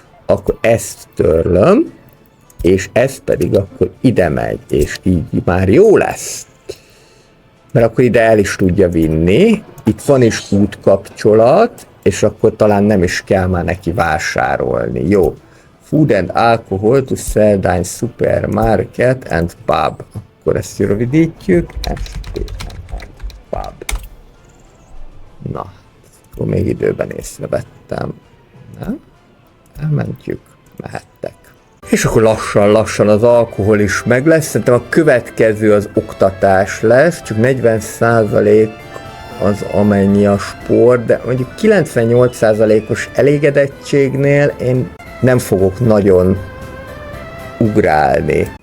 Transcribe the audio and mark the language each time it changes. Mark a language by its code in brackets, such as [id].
[hu] Akkor ezt törlöm, és ez pedig akkor ide megy, és így már jó lesz. Mert akkor ide el is tudja vinni. Itt van is útkapcsolat, és akkor talán nem is kell már neki vásárolni. Jó. [en] Food and Alcohol to Celdány Supermarket and Pub. [hu] Akkor ezt rövidítjük. Pub. Na, akkor még időben észrevettem. Nem? Elmentjük. Mehettek. És akkor lassan az alkohol is meg lesz. Szerintem a következő az oktatás lesz. Csak 40% az amennyi a sport, de mondjuk 98%-os elégedettségnél én nem fogok nagyon ugrálni.